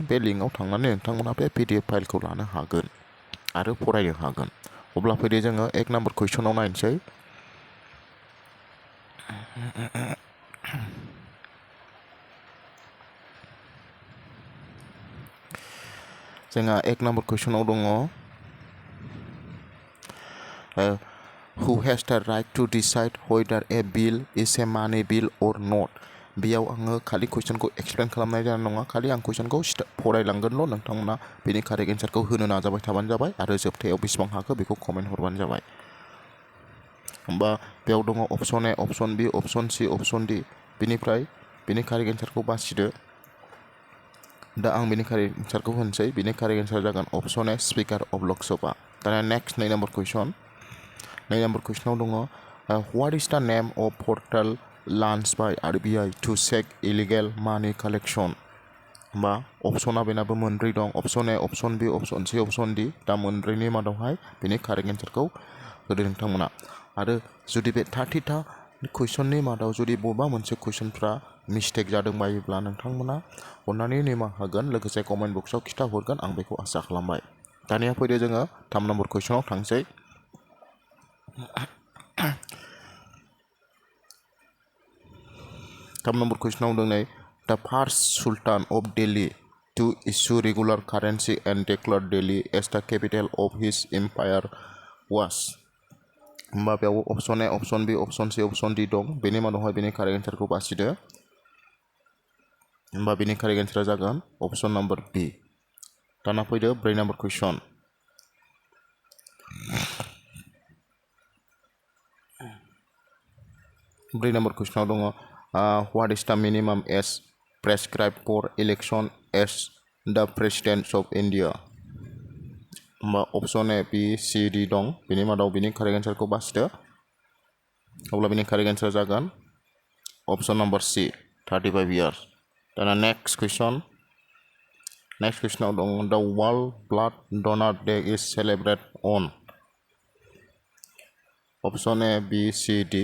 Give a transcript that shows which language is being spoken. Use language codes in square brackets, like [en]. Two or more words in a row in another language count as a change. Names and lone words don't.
[brx] बे लिंकआव थांनानै नोंथांमोना बे PDF फाइलखौ लानो हागोन आरो फरायनो हागोन। अब्ला फैदो जोङो [en] 1 number questionाव [brx] नायनोसै। [en] जोंहा 1 number questionाव दङ who has the right to decide whether a bill is a money bill or not। [brx] बेयाव आङो खालि कुइसनखौ एक्सप्लेन खालामनाय जानाय नङा, खालि आं कुइसनखौ फरायलांगोनल'। नोंथांमोना बेनि [en] correct answerखौ [brx] होनो नाजाबाय थाबानो जाबाय आरो जोबथायाव बेसेबां हाखो बेखौ कमेन्ट हरबानो जाबाय। होमबा बेयाव दङ [en] option A, option B, option C, option D. [brx] बेनिफ्राय बेनि [en] correct answerखौ [brx] बासिदो। दा आं बेनि [en] correct answerखौ [brx] होनोसै। बेनि [en] correct answer [brx] जागोन [en] option A, Speaker of Lok Sabha. [brx] दाना [en] next 2 number question. 2 number questionाव दङ what is the name of portal launch by RBI to check illegal money collection. होमबा अप्शना [brx] बेनाबो मोनब्रै दं, [en] option A, option B, option C, option D. [brx] दा मोनब्रैनि मादावहाय बेनि [en] correct answerखौ [brx] होदो नोंथांमोना। आरो जुदि बे 30टा कुइसननि मादाव जुदि बबेबा मोनसे कुइसनफ्रा मिस्टेक जादों बायोब्ला नोंथांमोना अननानै निमाहा होगोन, लोगोसे [en] comment boxआव [brx] खिथाहरगोन, आं बेखौ आसा खालामबाय। दानिया फैदो जोङो [en] 3 number questionाव थांसै। 3 number questionाव दं name the first sultan of Delhi to issue regular currency and declare Delhi as the capital of his empire was. [brx] होमबा बेयाव [en] option A, option B, option C, option D दं। [brx] बेनि मादावहाय बेनि [en] correct answerखौ [brx] बासिदो। होमबा बेनि [en] correct answerा [brx] जागोन [en] option number B. [brx] दाना फैदो [en] 4 number question। 4 number questionाव दङ what is the minimum age prescribe for election as the President of India. होमबा option A, B, C, D दं। [brx] बेनि मादाव बेनि [en] correct answerखौ [brx] बासिदो। अब्ला बेनि [en] correct answerा [brx] जागोन [en] option number C, 35 years. दाना next question. next questionाव दं the world blood donor day is celebrate on. option A, B, C, D.